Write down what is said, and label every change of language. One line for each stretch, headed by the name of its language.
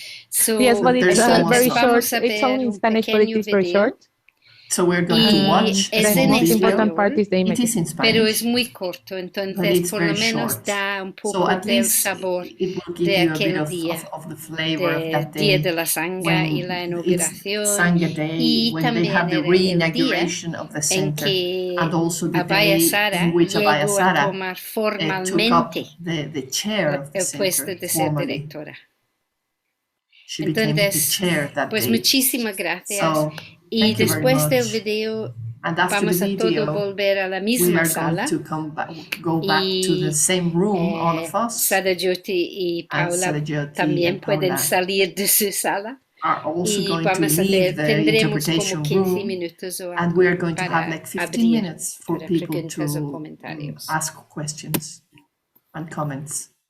English: So, yes, but it's very short. It's only in Spanish, but it is very short. So we're going to watch the most important part is the image. It is in Spanish,
Spanish: pero es muy corto, entonces por lo menos da un poco del sabor de aquel día, del día de la Sangha y la inauguración, y también el día en que Abhayasara llegó a tomar formalmente el puesto de ser directora. Entonces, pues muchísimas gracias. Y después del video vamos a todos volver a la misma sala y Sadajoti y Paula también pueden salir de su sala y vamos a tendremos como 15 minutos o algo para abrir para preguntas o comentarios.
English: Ask questions and comments.